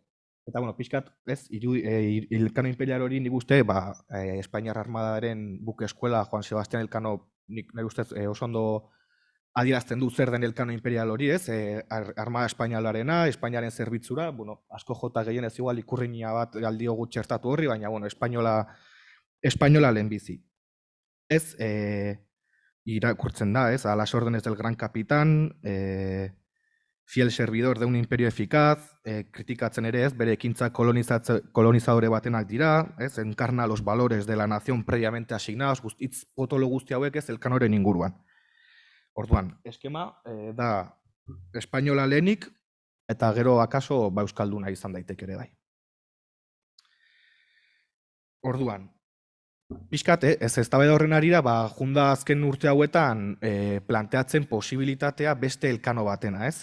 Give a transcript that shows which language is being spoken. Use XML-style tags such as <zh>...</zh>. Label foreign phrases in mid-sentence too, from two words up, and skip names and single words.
<eu>Eta, pixkat, ez, Elkano imperial hori nik uste, Espainiar armadaren</eu> <es>buke eskuela</es> <eu>Juan Sebastián Elkano nik ustez oso ondo adierazten du zer den Elkano imperial hori, ez? Armada espainialarena, Espainiaren zerbitzura, asko jota gehien ez igual ikurriña bat galdiogu txertatu horri, baina, espainola lehenbizi. Ez, irakurtzen da, ez?</eu> <es>A las órdenes del gran capitán, fiel servidor de un imperio eficaz,</es> <eu>kritikatzen ere ez, bere ekintza kolonizadore batenak dira, ez?</eu> <es>Encarna los valores de la nación previamente asignados,</es> <eu>hitz potolo guzti hauek ez Elkanoren inguruan. Orduan, eskema da espainola lehenik, eta gero akaso euskalduna izan daiteke ere bai. Orduan, pixkat, ez eztabaida horren arira, junda azken urte hauetan planteatzen posibilitatea beste Elkano batena, ez?</eu>